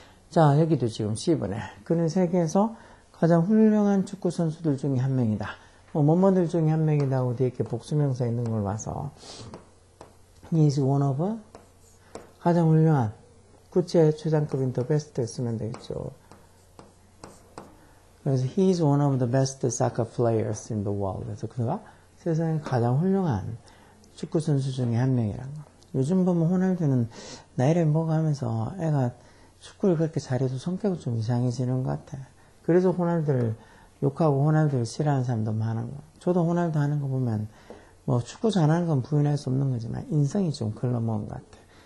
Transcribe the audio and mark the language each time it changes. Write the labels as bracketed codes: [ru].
[ko] 자 여기도 지금 C번에 그는 세계에서 가장 훌륭한 축구 선수들 중에 한 명이다. 뭐뭐들 중에 한 명이다 하고 뒤에 이렇게 복수명사 있는 걸 봐서 [en] He is one of [ko] 가장 훌륭한 구체 최상급인 [en] the best [ko] 쓰면 되겠죠. [en] 그래서 he is one of the best soccer players in the world. [ko] 그래서 그가 세상에 가장 훌륭한 축구 선수 중에 한 명이라는 거. 요즘 보면 호날두는 나이를 먹어가면서 애가 축구를 그렇게 잘해도 성격이 좀 이상해지는 것 같아. 그래서 호날두를 욕하고 호날두를 싫어하는 사람도 많은 거. 저도 호날두 하는 거 보면 뭐 축구 잘하는 건 부인할 수 없는 거지만 인성이 좀 글러먹은 것 같아.